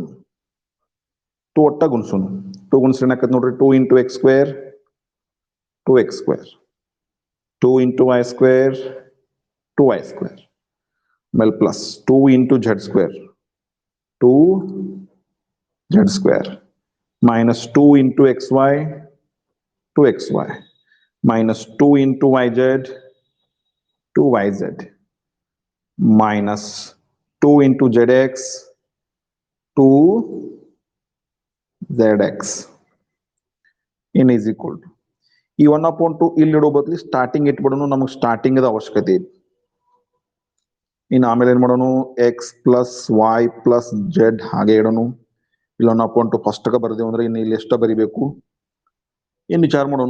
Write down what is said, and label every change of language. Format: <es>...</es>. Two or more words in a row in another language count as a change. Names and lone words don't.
<kn>2 ಒಟ್ಟ ಗುಣಿಸೋನು, 2 ಗುಣಿಸ್ರೆ ಏನಾಕತ್ ನೋಡ್ರಿ, 2</kn> <en>into x square 2x square, 2 into y square 2y square,</en> <kn>ಆಮೇಲೆ</kn> <en>plus 2 into z square 2z square, minus 2 into xy 2xy, minus 2 into yz 2yz, minus 2 into zx 2zx in is equal to</en> <kn>ಈ 1/2 ಇಲ್ಲಿ ಇಡೋ ಬದಲು ಸ್ಟಾರ್ಟಿಂಗ್ ಇಟ್ಬಿಡೋನು, ನಮಗೆ ಸ್ಟಾರ್ಟಿಂಗ್ ಅವಶ್ಯಕತೆ ಇದೆ. ಇನ್ನು ಆಮೇಲೆ ಏನ್ ಮಾಡೋನು,</kn> <en>x plus y plus z</en> <kn>ಹಾಗೆ ಇಡೋನು. ಇಲ್ಲ 1/2 ಫಸ್ಟ್ಗೆ ಬರ್ದೇವು ಅಂದ್ರೆ ಇನ್ನು ಇಲ್ಲಿ ಎಷ್ಟ ಬರಿಬೇಕು, ಇನ್ನು ವಿಚಾರ ಮಾಡೋನು.</kn>